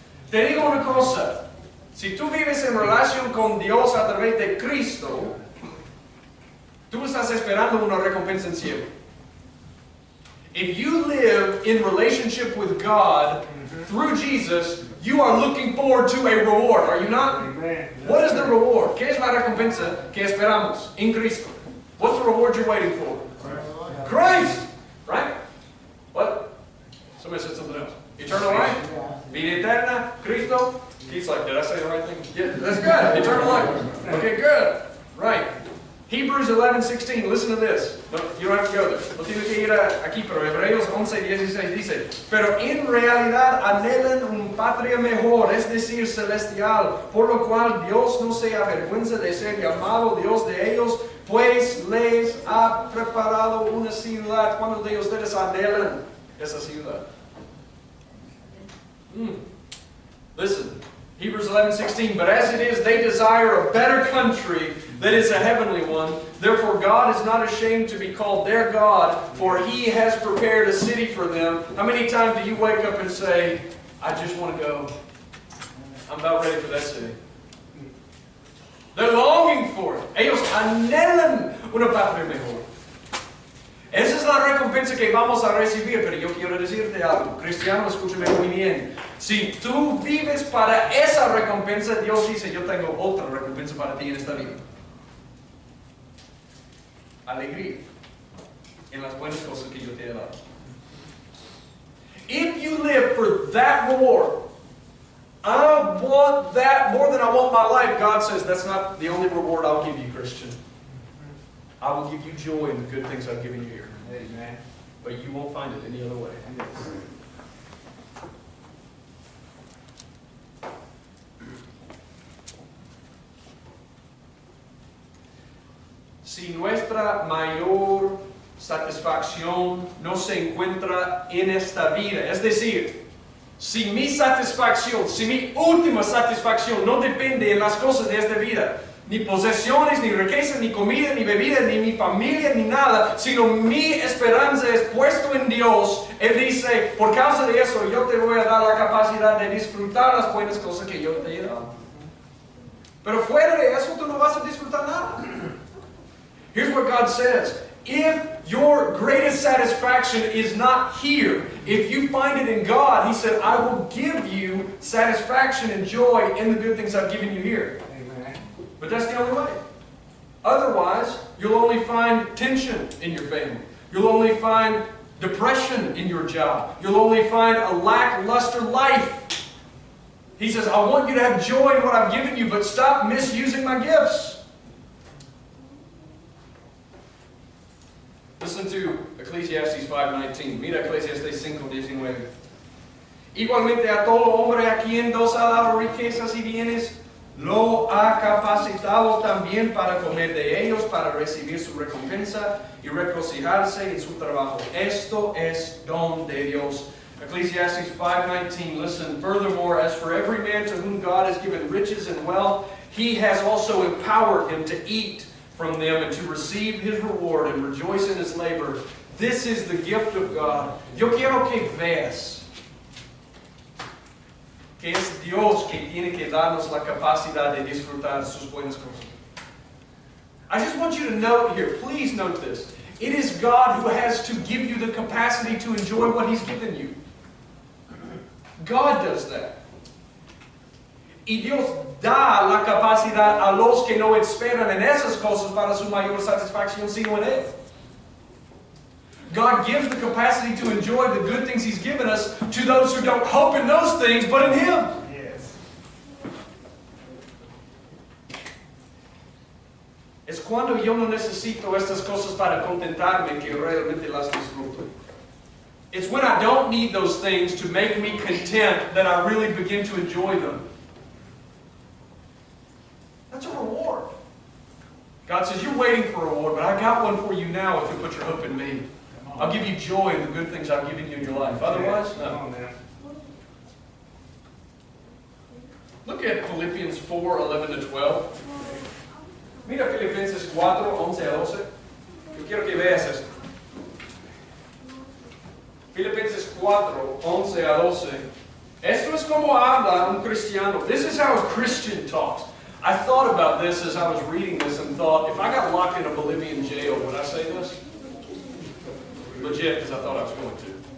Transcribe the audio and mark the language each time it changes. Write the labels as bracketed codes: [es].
[es] Te digo una cosa, si tú vives en relación con Dios a través de Cristo, tú estás esperando una recompensa en cielo. [en] If you live in relationship with God through Jesus, you are looking forward to a reward, are you not? Amen. What is the reward? [es] ¿Qué es la recompensa que esperamos en Cristo? [en] What's the reward you're waiting for? Christ! Right? What? Somebody said something else. Eternal life? [es] Vida eterna? Cristo? [en] He's like, did I say the right thing? Yeah, that's good. Eternal life. Okay, good. Right. Hebrews 11:16. Listen to this. No, you don't have to go there. [es] No tienes que ir aquí, pero Hebreos 11:16 dice, pero en realidad anhelan un patria mejor, es decir, celestial, por lo cual Dios no se avergüenza de ser llamado Dios de ellos, pues les ha preparado una ciudad. ¿Cuántos de ustedes anhelan esa ciudad? [en] Listen, Hebrews 11:16, but as it is, they desire a better country that is a heavenly one. Therefore, God is not ashamed to be called their God, for He has prepared a city for them. How many times do you wake up and say, I just want to go. I'm about ready for that city. They're longing for it. [es] Ellos anhelan una patria mejor. Esa es la recompensa que vamos a recibir, pero yo quiero decirte algo. Cristiano, escúchame muy bien. Si tú vives para esa recompensa, Dios dice, yo tengo otra recompensa para ti en esta vida. Alegría en las buenas cosas que yo te he dado. [en] If you live for that reward, I want that more than I want my life. God says, that's not the only reward I'll give you, Christian. I will give you joy in the good things I've given you here. Amen. But you won't find it any other way. [es] Si nuestra mayor satisfacción no se encuentra en esta vida, es decir, si mi satisfacción, si mi última satisfacción no depende en las cosas de esta vida, ni posesiones, ni riquezas, ni comida, ni bebida, ni mi familia, ni nada, sino mi esperanza es puesto en Dios. Él dice, por causa de eso, yo te voy a dar la capacidad de disfrutar las buenas cosas que yo te he dado. Pero fuera de eso, tú no vas a disfrutar nada. [en] Here's what God says. If your greatest satisfaction is not here, if you find it in God, He said, I will give you satisfaction and joy in the good things I've given you here. Amen. But that's the only way. Otherwise, you'll only find tension in your family. You'll only find depression in your job. You'll only find a lackluster life. He says, I want you to have joy in what I've given you, but stop misusing my gifts. Listen to Ecclesiastes 5:19. [es] Mira Ecclesiastes 5:19. Igualmente a todo hombre a quien Dios ha dado riquezas y bienes, lo ha capacitado también para comer de ellos, para recibir su recompensa y regocijarse en su trabajo. Esto es don de Dios. Ecclesiastes 5:19. [en] Listen, furthermore, as for every man to whom God has given riches and wealth, He has also empowered him to eat from them and to receive His reward and rejoice in His labor. This is the gift of God. [es] Yo quiero que veas que es Dios que tiene que darnos la capacidad de disfrutar sus buenas cosas. [en] I just want you to note here, please note this. It is God who has to give you the capacity to enjoy what He's given you. God does that. [es] Y Dios da la capacidad a los que no esperan en esas cosas para su mayor satisfacción, sino en Él. [en] God gives the capacity to enjoy the good things He's given us to those who don't hope in those things, but in Him. Yes. [es] Es cuando yo no necesito estas cosas para contentarme que realmente las disfruto. [en] It's when I don't need those things to make me content that I really begin to enjoy them. That's a reward. God says, you're waiting for a reward, but I got one for you now if you put your hope in me. I'll give you joy in the good things I've given you in your life. Otherwise, no. Look at Philippians 4:11-12. [es] Mira Filipenses 4:11-12. Yo quiero que veas esto. Filipenses 4:11-12. Esto es como habla un cristiano. [en] This is how a Christian talks. I thought about this as I was reading this and thought, if I got locked in a Bolivian jail, would I say this? Legit, because I thought I was going to.